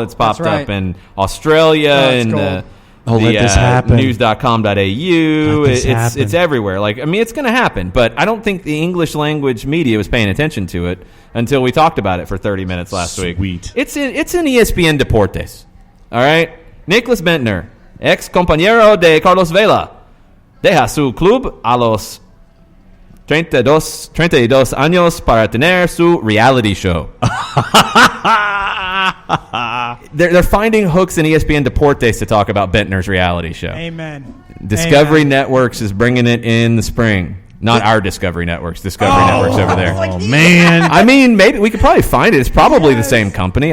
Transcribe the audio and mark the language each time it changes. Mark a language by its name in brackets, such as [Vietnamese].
[English] It's popped up in Australia in the news.com.au. It's everywhere. It's going to happen, but I don't think the English language media was paying attention to it until we talked about it for 30 minutes last week. Sweet. It's in ESPN Deportes. All right? [Spanish] Nicholas Bentner, ex compañero de Carlos Vela, deja su club a los 32 años para tener su reality show. [English] They're finding hooks in ESPN Deportes to talk about Bentner's reality show. Amen. Discovery Networks is bringing it in the spring. Not our Discovery Networks. Discovery Networks over there. Oh, man. I mean, maybe we could probably find it. It's probably the same company.